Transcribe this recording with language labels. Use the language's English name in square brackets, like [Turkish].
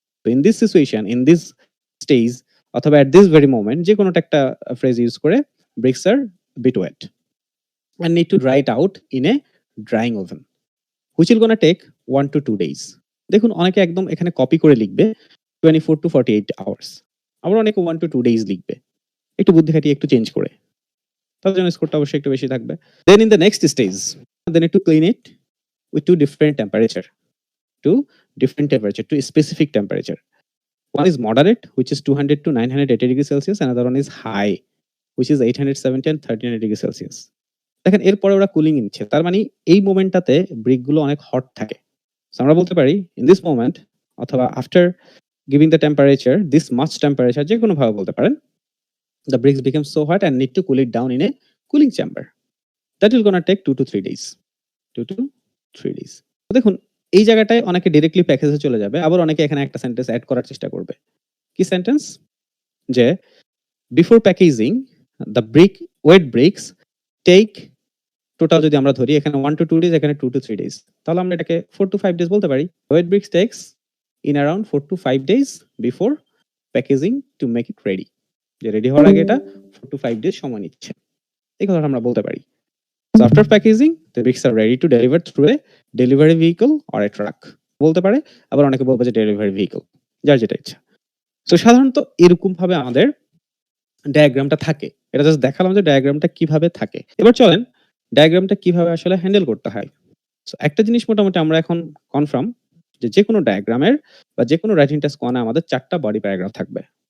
[English] তো in this situation, in this stage অথবা at this very moment [Bangla] যেকোনোটা একটা phrase use করে [English] Bricks are bit wet and need to dry it out in a drying oven which will gonna take 1 to 2 days. [Bangla] দেখুন অনেকে একদম এখানে copy করে লিখবে 24 to 48 hours। আবার অনেকে 1 to 2 days লিখবে। একটু বুদ্ধি খাটিয়ে একটু চেঞ্জ করে। তাদের জন্য স্কোরটা অবশ্যই একটু বেশি থাকবে। [English] Then in the next stage, they need to clean it with two different temperature, to a specific temperature. One is moderate, which is 200 to 980 degrees Celsius. Another one is high, which is 870 and 1300 degrees Celsius. [Bangla] দেখেন এরপরে ওরা cooling নিচ্ছে। তার মানে এই মোমেন্টটাতে brick গুলো অনেক hot থাকে। সো আমরা বলতে পারি [English] in this moment [Bangla] অথবা [English] after giving the temperature, this much temperature [Bangla] যেকোনো ভাবে বলতে পারেন। [English] The bricks become so hot and need to cool it down in a cooling chamber. That will gonna take 2 to 3 days. 2 to 3 days. [Bangla] তো দেখুন এই জায়গাটায় অনেকে ডিরেক্টলি প্যাকেজে চলে যাবে। আবার অনেকে এখানে একটা সেন্টেন্স এড করার চেষ্টা করবে। কি সেন্টেন্স? যে [English] before packaging the wet bricks take total [Bangla] যদি আমরা ধরি এখানে 1 to 2 days, এখানে 2 to 3 days। তাহলে আমরা এটাকে 4 to 5 days বলতে পারি। [English] Wet bricks takes in around 4 to 5 days before packaging to make it ready. [Bangla] যে রেডি হওয়ার আগে এটা 4 to 5 days সময় নিচ্ছে। এই কথাটা আমরা বলতে পারি। [English] So after packaging, the bricks are ready to deliver through a delivery vehicle or a truck. [Bangla] বলতে পারে, আবার অনেকে বলবে যে ডেলিভারি ভেহিকল। যার যেটা ইচ্ছা। সো সাধারণত এরকম ভাবে আমাদের ডায়াগ্রামটা থাকে। এটা জাস্ট দেখালাম যে ডায়াগ্রামটা কিভাবে থাকে। এবার চলেন ডায়াগ্রামটা কিভাবে আসলে হ্যান্ডেল করতে হয়। সো একটা জিনিস মোটামুটি আমরা এখন কনফার্ম যে যেকোনো ডায়াগ্রামের বা যেকোনো রাইটিং টাস্ক ওয়ানে আমাদের ৪ টা বডি প্যারাগ্রাফ থাকবে।